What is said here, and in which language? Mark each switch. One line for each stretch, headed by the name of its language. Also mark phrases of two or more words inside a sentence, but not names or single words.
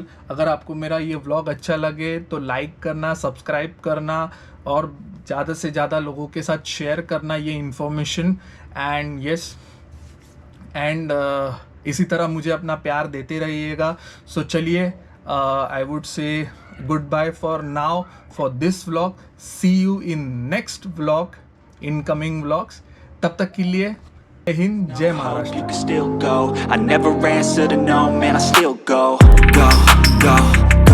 Hindi: अगर आपको मेरा ये व्लॉग अच्छा लगे तो लाइक करना, सब्सक्राइब करना और ज़्यादा से ज़्यादा लोगों के साथ शेयर करना ये इन्फॉर्मेशन.
English: and yes, and
Hindi: इसी तरह मुझे अपना प्यार देते रहिएगा.
English: सो चलिए, I would say goodbye for now for this vlog. see you in next vlog, in coming vlogs.
Hindi: तब तक के लिए जय हिंद, जय महाराष्ट्र.
English: You can still go. I never answer to no, man, I still go.